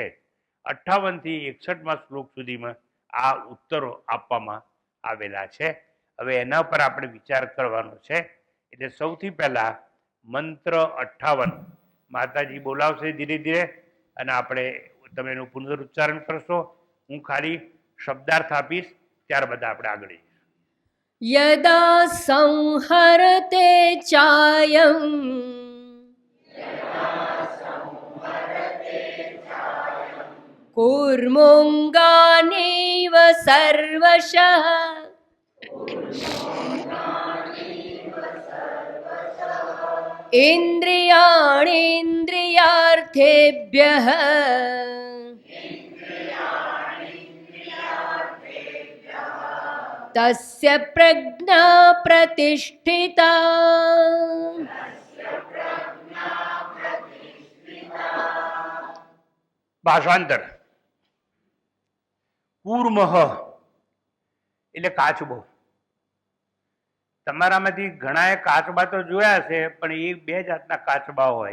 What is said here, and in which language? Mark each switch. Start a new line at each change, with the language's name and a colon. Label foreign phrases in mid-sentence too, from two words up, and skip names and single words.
Gujarati: 58 થી 61 શ્લોક સુધીમાં આ ઉત્તરો આપવામાં આવેલા છે. હવે એના પર આપણે વિચાર કરવાનો છે. એટલે સૌથી પહેલા મંત્ર 58 માતાજી બોલાવશે ધીરે ધીરે અને આપણે તમે એનું પુનરુચ્ચારણ કરશો. હું ખાલી શબ્દાર્થ આપીશ, ત્યારબાદ આપણે આગળ જઈશું.
Sanskrit: यदा संहरते चायं कूर्मोऽङ्गानीव सर्वशः इन्द्रियाणीन्द्रियार्थेभ्यः तस्य प्रज्ञा प्रतिष्ठिता.
Gujarati: ભાષાંતર. કૂર્મઃ એટલે કાચબો. તમારામાંથી ઘણાએ કાચબા તો જોયા છે, પણ એ બે જાતના કાચબા હોય.